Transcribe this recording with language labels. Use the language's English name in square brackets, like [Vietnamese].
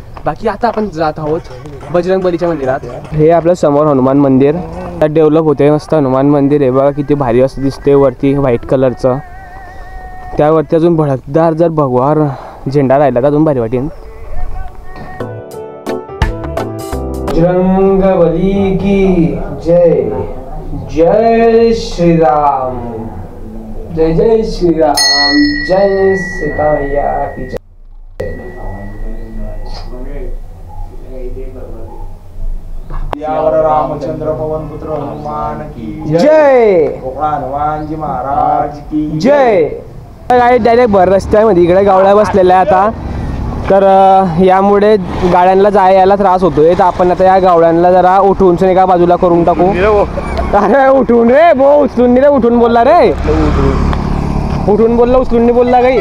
[Marathi] बाकी आता आपण जात आहोत बजरंगबलीच्या मंदिरात. हे आपलं समोर हनुमान मंदिर डेव्हलप होते, मस्त हनुमान मंदिर आहे बघा, किती भारी असं दिसते वरती व्हाईट कलरचं. त्यावरती अजून भडकदार जर भगवा झेंडा राहिला तर अजून भारी वाटेल. [Hindi] बजरंगबली की जय, जय श्री राम, जय जय श्री राम, जय सीता मैया की जय। यावर रामचंद्र पवन पुत्र हनुमान की जय, हनुमानजी महाराज की जय। [Marathi] गाडी डायरेक्ट भर रस्त्यामध्ये इकडे गावड्या बसलेल्या आहे आता, तर यामुळे गाड्यांना जाय यायला त्रास होतोय, तर आपण आता या गावड्यांना जरा उठवून एका बाजूला करून टाकू। अरे उठून रे भो, उचलून रे, उठून बोलला रे, उठून बोलला, उचलून नाही बोलला काही।